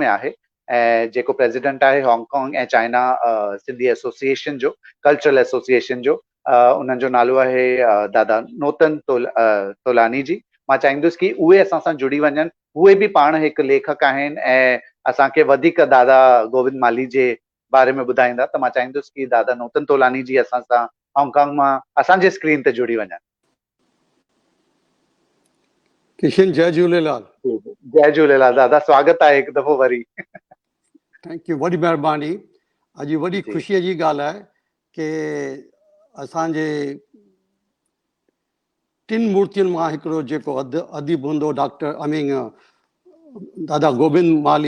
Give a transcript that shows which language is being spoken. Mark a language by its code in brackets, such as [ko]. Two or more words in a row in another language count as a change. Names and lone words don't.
[sd] आहे ऐं जेको प्रेसिडेंट आहे हांगकांग ऐं चाइना सिंधी एसोसिएशन जो कल्चरल एसोसिएशन जो उन्हनि जो नालो आहे दादा नोतन तोलानी जी मां चाहींदुसि कि उहे असां सां जुड़ी वञनि उहे बि पाण हिकु लेखक आहिनि ऐं असांखे वधीक दादा गोविंद माली जे बारे में ॿुधाईंदा त मां चाहींदुसि कि दादा नोतन तोलानी जी असां सां हांगकांग मां असांजे स्क्रीन ते जुड़ी वञनि किशन जय झूलेलाल जय झूलेलाल दादा स्वागत आहे हिकु दफ़ो वरी [en] thank you [sd] वॾी महिरबानी अॼु वॾी ख़ुशीअ जी ॻाल्हि आहे कि असांजे टिनि मूर्तियुनि मां हिकिड़ो जेको अदीब हूंदो दादा गोविंद माली